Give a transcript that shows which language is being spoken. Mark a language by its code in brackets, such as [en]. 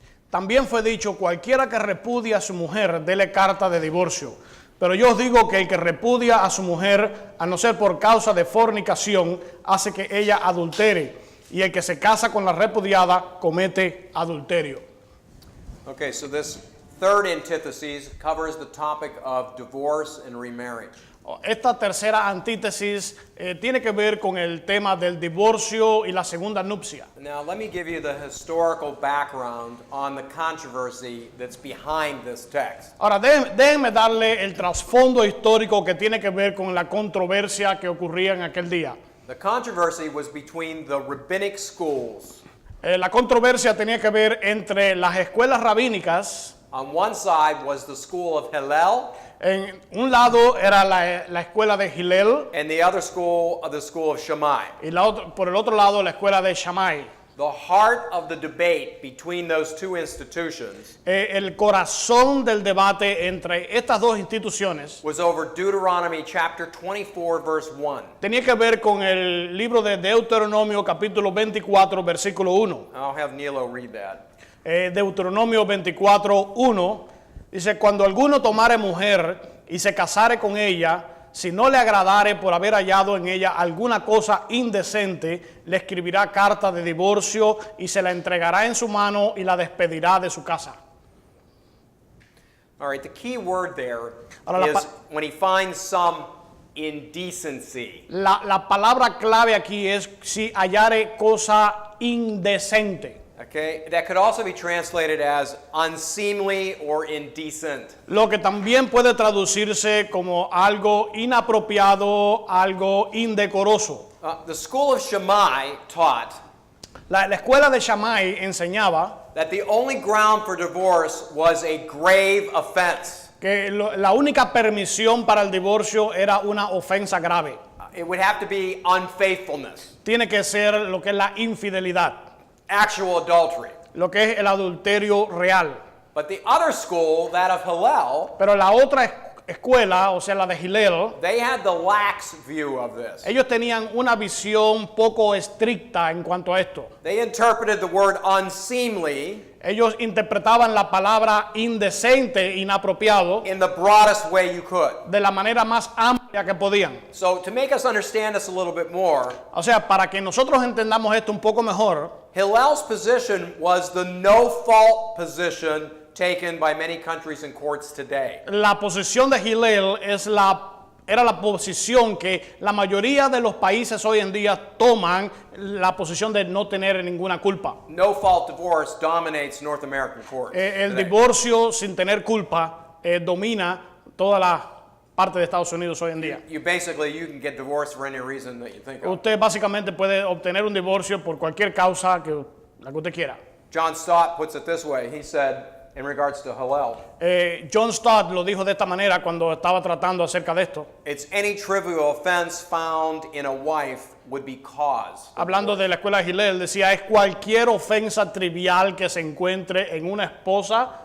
[es] También fue dicho, cualquiera que repudia a su mujer, dele carta de divorcio. Pero yo os digo que el que repudia a su mujer, a no ser por causa de fornicación, hace que ella adultere. Y el que se casa con la repudiada, comete adulterio. [en] Okay, so this third antithesis covers the topic of divorce and remarriage. [es] Esta tercera antítesis tiene que ver con el tema del divorcio y la segunda nupcia. [en] Now, let me give you the historical background on the controversy that's behind this text. [es] Ahora, déjenme darle el trasfondo histórico que tiene que ver con la controversia que ocurría en aquel día. [en] The controversy was between the rabbinic schools. [es] La controversia tenía que ver entre las escuelas rabínicas. [en] On one side was the school of Hillel. [es] En un lado era la escuela de Hillel. [en] And the other school, the school of Shammai. [es] Y por el otro lado, la escuela de Shammai. [en] The heart of the debate between those two institutions [es] El corazón del debate entre estas dos instituciones [en] was over Deuteronomy chapter 24, verse 1. [es] tenía que ver con el libro de Deuteronomio, capítulo 24, versículo 1. [en] I'll have Nilo read that. [es] Deuteronomio 24, 1, dice, cuando alguno tomare mujer y se casare con ella, si no le agradare por haber hallado en ella alguna cosa indecente, le escribirá carta de divorcio y se la entregará en su mano y la despedirá de su casa. [en] All right, the key word there [es] Ahora, [en] is when he finds some indecency. [es] La palabra clave aquí es si hallare cosa indecente. [en] Okay, that could also be translated as unseemly or indecent. [es] Lo que también puede traducirse como algo inapropiado, algo indecoroso. [en] The school of Shammai taught [es] La escuela de Shammai enseñaba [en] that the only ground for divorce was a grave offense. [es] que la única permisión para el divorcio era una ofensa grave. [en] It would have to be unfaithfulness, [es] Tiene que ser lo que es la infidelidad, [en] actual adultery. [es] lo que es el adulterio real. [en] But the other school, that of Hillel, [es] Pero la otra escuela, o sea, la de Hillel, [en] they had the lax view of this. [es] ellos tenían una visión poco estricta en cuanto a esto. [en] They interpreted the word unseemly [es] Ellos interpretaban la palabra indecente, inapropiado, [en] in the broadest way you could. [es] de la manera más amplia que podían. [en] So to make us understand this a little bit more, [es] O sea, para que nosotros entendamos esto un poco mejor, [en] Hillel's position was the no-fault position taken by many countries and courts today. [es] la posición de Hillel era la posición que la mayoría de los países hoy en día toman, la posición de no tener ninguna culpa. [en] No-fault divorce dominates North American courts [es] El [en] today. [es] divorcio sin tener culpa domina toda la parte de Estados Unidos hoy en día. [en] You can get divorced for any reason that you think of. [es] Usted básicamente puede obtener un divorcio por cualquier causa la que usted quiera. [en] John Stott puts it this way. He said, in regards to Hillel, [es] John Stott lo dijo de esta manera cuando estaba tratando acerca de esto. [en] it's any trivial offense found in a wife would be cause. [es] Hablando de la escuela de Hillel, decía, es cualquier ofensa trivial que se encuentre en una esposa